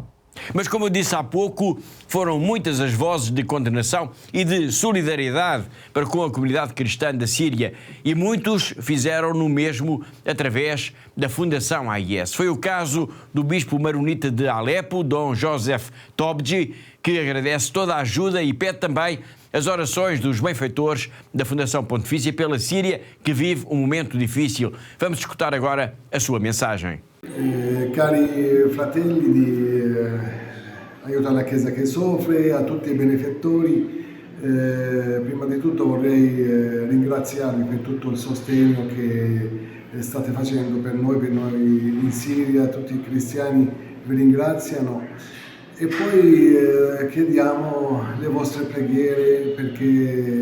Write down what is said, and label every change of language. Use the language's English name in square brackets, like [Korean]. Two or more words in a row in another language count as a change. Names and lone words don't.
[Portuguese] Mas, como eu disse há pouco, foram muitas as vozes de condenação e de solidariedade para com a comunidade cristã da Síria, e muitos fizeram no mesmo através da Fundação AIS. Foi o caso do bispo maronita de Alepo, Dom Joseph Tobji, que agradece toda a ajuda e pede também as orações dos benfeitores da Fundação Pontifícia pela Síria, que vive um momento difícil. Vamos escutar agora a sua mensagem. [Italian] Cari fratelli di Aiuto alla Chiesa che soffre, a tutti i benefattori, prima di tutto vorrei ringraziarvi per tutto il sostegno che state facendo per noi in Siria, tutti i cristiani vi ringraziano, e poi chiediamo le vostre preghiere perché